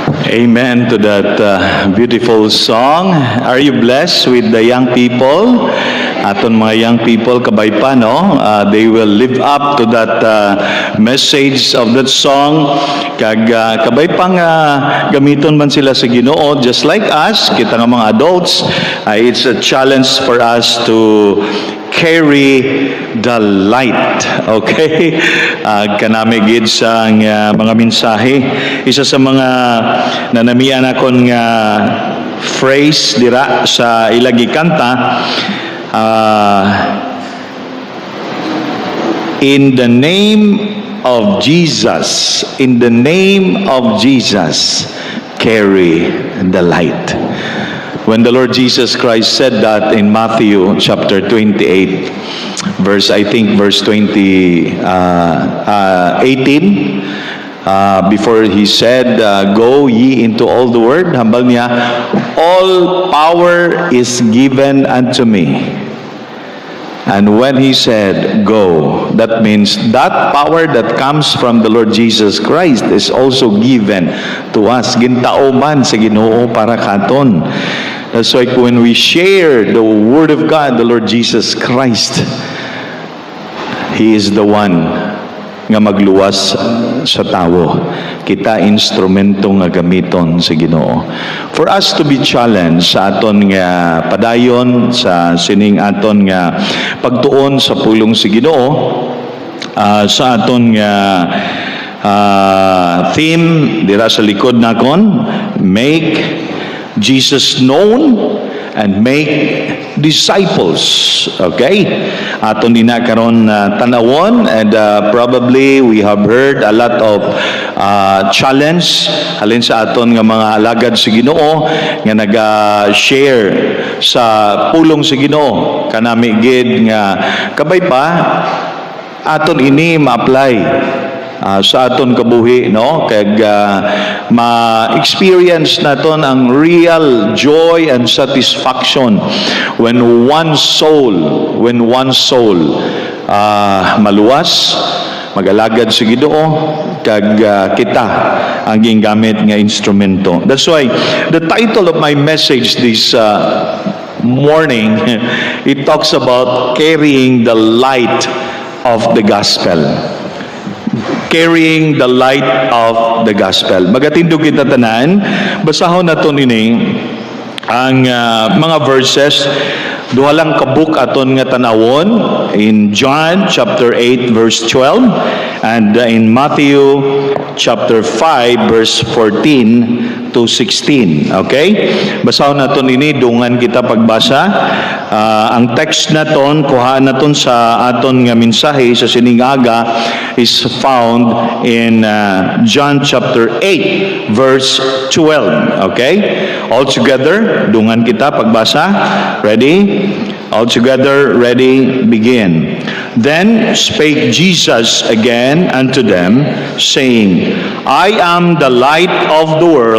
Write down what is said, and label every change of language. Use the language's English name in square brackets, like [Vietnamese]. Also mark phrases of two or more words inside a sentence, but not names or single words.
[English] Amen to that beautiful song. Are you blessed with the young people? [Hiligaynon] Aton mga [English] young people, [Hiligaynon] kabay pa, no? [English] They will live up to that message of that song. [Hiligaynon] Kabay pang gamiton man sila sa Ginoo, [English] just like us, [Hiligaynon] kita nga mga [English] adults, it's a challenge for us to carry the light. Okay? [Hiligaynon] Kanami gid sa mga mensahe. Isa sa mga nanamian akon nga phrase dira sa ilagi kanta, [English] in the name of Jesus, in the name of Jesus, carry the light. When the Lord Jesus Christ said that in Matthew chapter 28, verse 18, before he said, go ye into all the world, [Hiligaynon] hambal niya, [English] all power is given unto me. And when he said, go, that means that power that comes from the Lord Jesus Christ is also given to us. [Hiligaynon] Gintao man sa Ginoo para katon. [English] That's why when we share the Word of God, the Lord Jesus Christ, He is the one [Hiligaynon] nga magluwas sa tao. Kita instrumento nga gamiton sa Ginoo. [English] For us to be challenged [Hiligaynon] sa aton nga padayon, sa sining aton nga pagtuon sa pulong sa Ginoo, sa aton nga theme dira sa likod nakon, [English] make Jesus known and make disciples. Okay? [Hiligaynon] Aton din na karon tanawon, [English] and probably we have heard a lot of challenge [Hiligaynon] halin sa aton nga mga alagad sa Ginoo nga naga-share sa pulong sa Ginoo. Kanami gid nga kabay pa aton ini ma-apply sa aton kabuhi, no? Kag ma-experience naton ang [English] real joy and satisfaction when one soul [Hiligaynon] maluwas, magalagad sa Ginoo, kag kita ang gingamit nga instrumento. [English] That's why the title of my message this morning, it talks about carrying the light of the gospel. Carrying the light of the gospel. [Hiligaynon] Magatindog kita tanan, basahon naton ini ang mga verses, duha lang kabuk aton nga tanawon [English] in John chapter 8 verse 12 and in Matthew chapter 5 verse 14 to 16. Okay? [Hiligaynon] Basahon naton ini, dungan kita pagbasa. Ang text naton, kuhaan naton sa aton nga mensahe sa siningaga [English] is found in John chapter 8 verse 12. [Hiligaynon] Okay? [English] All together, [Hiligaynon] dungan kita pagbasa. [English] Ready? All together, ready, begin. Then spake Jesus again unto them, saying, I am the light of the world.